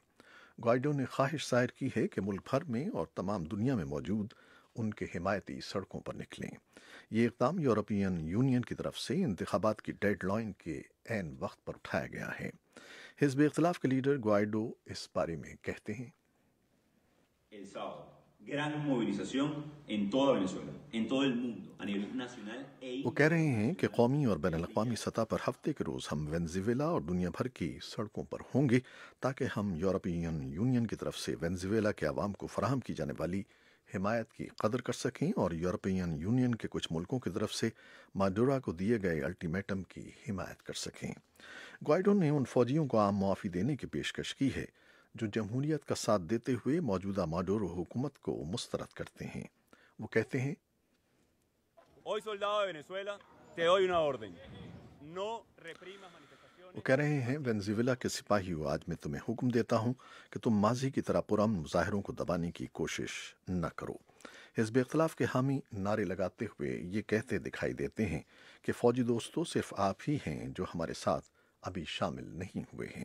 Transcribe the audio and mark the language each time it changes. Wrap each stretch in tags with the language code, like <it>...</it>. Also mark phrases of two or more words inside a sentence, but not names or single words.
<ur>گوائیڈو نے خواہش ظاہر کی ہے کہ ملک بھر میں اور تمام دنیا میں موجود ان کے حمایتی سڑکوں پر نکلیں. یہ اقدام یورپین یونین کی طرف سے انتخابات کی ڈیڈلائن کے عین وقت پر اٹھایا گیا ہے. حزب اختلاف کے لیڈر گوائیڈو اس بارے میں کہتے ہیں,</ur> <es>gran movilización en toda Venezuela, en todo el mundo, a nivel nacional</es> <ur>وہ کہہ رہے ہیں کہ قومی اور بین الاقوامی سطح پر ہفتے کے روز ہم وینیزویلا اور دنیا بھر کی سڑکوں پر ہوں گے تاکہ ہم یورپین یونین کی طرف سے وینیزویلا کے عوام کو فراہم کی جانے والی حمایت کی قدر کر سکیں اور یورپین یونین کے کچھ ملکوں کی طرف سے ماڈورا کو دیے گئے الٹیمیٹم کی حمایت کر سکیں. گوائیڈو نے ان فوجیوں کو عام معافی دینے کی پیشکش کی ہے جو جمہوریت کا ساتھ دیتے ہوئے موجودہ ماڈورو حکومت کو مسترد کرتے ہیں. وہ کہتے ہیں,</ur> <es>Hoy, soldado de Venezuela, te doy una orden. No reprimas manifestaciones.</es> <ur>وہ کہہ رہے ہیں، وینیزویلا کے سپاہی ہو، آج میں تمہیں حکم دیتا ہوں کہ تم ماضی کی طرح پرامن مظاہروں کو دبانے کی کوشش نہ کرو. حزب اختلاف کے حامی نعرے لگاتے ہوئے یہ کہتے دکھائی دیتے ہیں کہ فوجی دوستو، صرف آپ ہی ہیں جو ہمارے ساتھ ابھی شامل نہیں ہوئے ہیں.</ur>